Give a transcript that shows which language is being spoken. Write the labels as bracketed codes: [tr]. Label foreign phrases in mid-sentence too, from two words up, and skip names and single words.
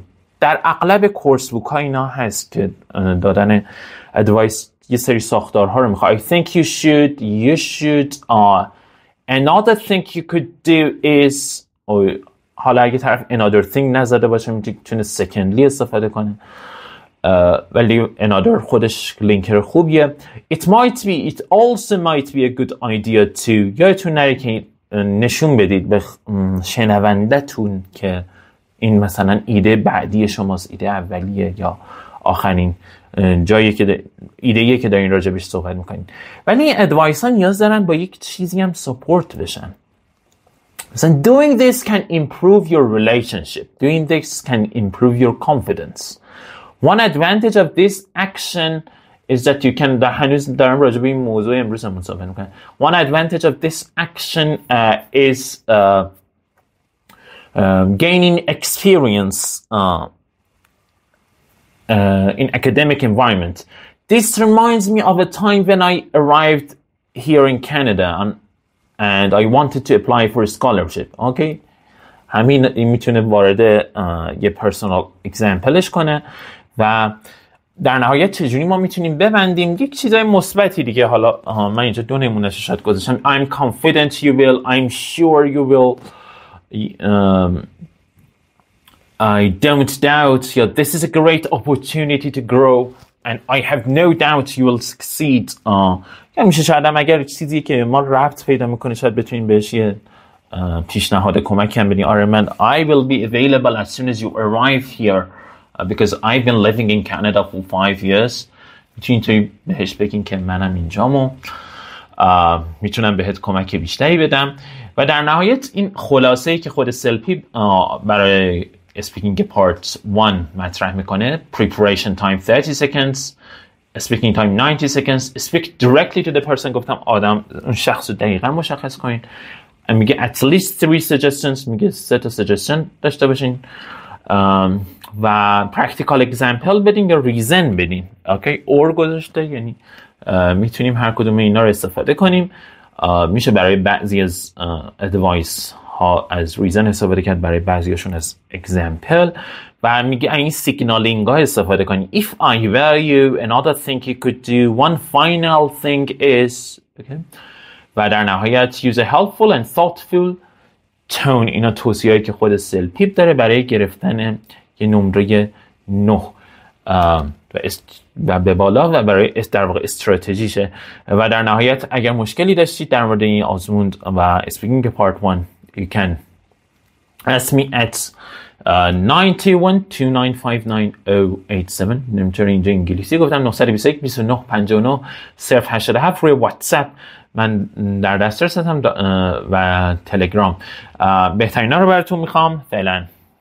[fa] در اغلب [en] course book [fa] ها اینا هست که دادن ادوایس یه سری ساختارها رو میخواد. [en] I think you should another thing you could do is، [fa] حالا اگه طرف [en] another thing [fa] نزده باشه میتونه secondly استفاده کنه، ولی another خودش لینکر خوبیه. [en] It also might be a good idea to، [fa] یادتون نره که نشون بدید به شنونده‌تون که این مثلا ایده بعدی شماست، ایده اولیه یا آخرین جایی که ایده‌ای که دارین راجبش صحبت میکنین. ولی این ادوایس ها نیاز دارن با یک چیزی هم سپورت بشن. [en] مثلا doing this can improve your relationship. Doing this can improve your confidence. One advantage of this action is that you can، [fa] هنوز دارم راجب این موضوع امروز هم صحبت میکنم. [en] One advantage of this action is gaining experience in academic environment. This reminds me of a time when I arrived here in Canada and I wanted to apply for a scholarship. [fa] Okay, این میتونه وارد یه [en] personal example [fa] کنه و در نهایت چجوری ما میتونیم ببندیم یک چیزای مثبتی دیگه. حالا من اینجا 2 نمونهش شاید گذاشتم. [en] I'm confident you will, I'm sure you will, I don't doubt. This is a great opportunity to grow and I have no doubt you will succeed. [fa] میشه شاید هم اگر چیزی که ما ربط پیدا میکنه شاید بتونیم بهش یه پیشنهاد کمک هم بدیم. آره من [en] I will be available as soon as you arrive here because I've been living in Canada for 5 years. [fa] میتونین توی بهش بگین که منم اینجام و میتونم بهت کمک بیشتری بدم. و در نهایت این خلاصه‌ای که خود سلپی برای [en] speaking part 1 [fa] مطرح میکنه: [en] preparation time 30 seconds, speaking time 90 seconds, speak directly to the person. [fa] گفتم اون شخص رو دقیقا مشخص کنین. [en] میگه at least 3 suggestions، [fa] میگه 3 تا suggestion داشته باشین و [en] practical example [fa] بدین یا reason بدین. اوکی، or گذاشته، یعنی میتونیم هر کدوم اینا رو استفاده کنیم. میشه برای بعضی از advice ها از reason استفاده کرد، برای بعضیشون از example. و میگه این signaling ها استفاده کنیم. [en] If I were you, another thing you could do, one final thing is. Okay. [fa] و در نهایت [en] use a helpful and thoughtful tone. [fa] اینا توصیه‌ای که خود سلپیپ داره برای گرفتن یه نمره 9 و به بالا و برای در واقع استراتژیشه. و در نهایت اگر مشکلی داشتید در مورد این آزمون و [en] speaking part 1 you can ask me at [fa] 9129599087. نمی‌تونی اینجا انگلیسی گفتم. 921 29 59 087 روی واتساپ من در دسترس هستم و تلگرام. بهترینا رو براتون میخوام. فعلا